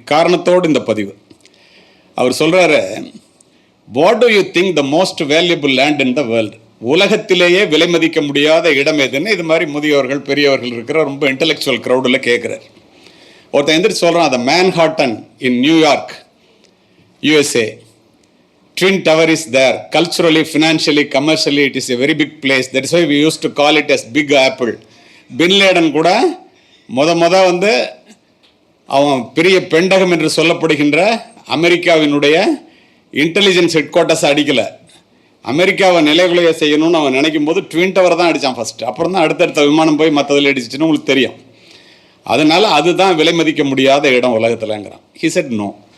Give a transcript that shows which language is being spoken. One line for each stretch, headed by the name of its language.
Tamil: காரணத்தோடு இந்த பதிவு. அவர் சொல்கிறாரு,
English: What do you think the most valuable land in the world?
Tamil: உலகத்திலேயே விலை மதிக்க முடியாத இடம் எதுன்னு இது மாதிரி முதியவர்கள் பெரியவர்கள் இருக்கிற ரொம்ப இன்டலெக்சுவல் க்ரௌடில் கேட்குறாரு. ஒருத்தன் எந்திரிச்சு சொல்கிறான், அந்த Manhattan in New York USA.
English: Twin Tower is there. Culturally, financially, commercially, it is a very big place. That is why we used to call it as Big Apple.
Tamil: Bin Laden கூட வந்து அவன் பெரிய பெண்டகம் என்று சொல்லப்படுகின்ற அமெரிக்காவினுடைய இன்டெலிஜென்ஸ் ஹெட் குவார்ட்டர்ஸ் அடிக்கலை. அமெரிக்காவை நிலைகுலைய செய்யணும்னு அவன் நினைக்கும் போது ட்வின் டவர் தான் அடித்தான் ஃபஸ்ட்டு. அப்புறம் தான் அடுத்தடுத்த விமானம் போய் மற்றதில் அடிச்சிச்சுன்னு உங்களுக்கு தெரியும். அதனால் அதுதான் விலை மதிக்க முடியாத இடம் உலகத்தில்ங்கிறான்.
English: He said no.